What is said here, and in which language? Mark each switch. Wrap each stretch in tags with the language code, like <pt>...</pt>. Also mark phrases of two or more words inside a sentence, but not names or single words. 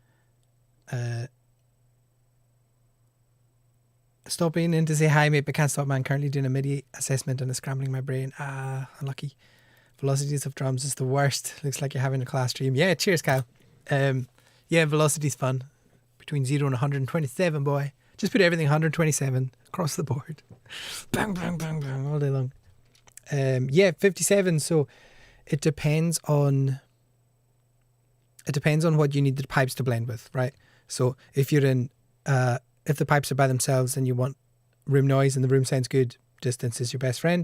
<en>Stop being in to say hi, mate, but can't stop, man. Currently doing a MIDI assessment and it's scrambling my brain. Unlucky. Velocities of drums is the worst. Looks like you're having a class stream. Yeah, cheers, Kyle. Yeah, velocity's fun. Between 0 and 127, boy. Just put everything 127 across the board. Bang, bang, bang, bang, all day long. Yeah, 57. So it depends on what you need the pipes to blend with, right? So if you're in, if the pipes are by themselves and you want room noise and the room sounds good, distance is your best friend.</en>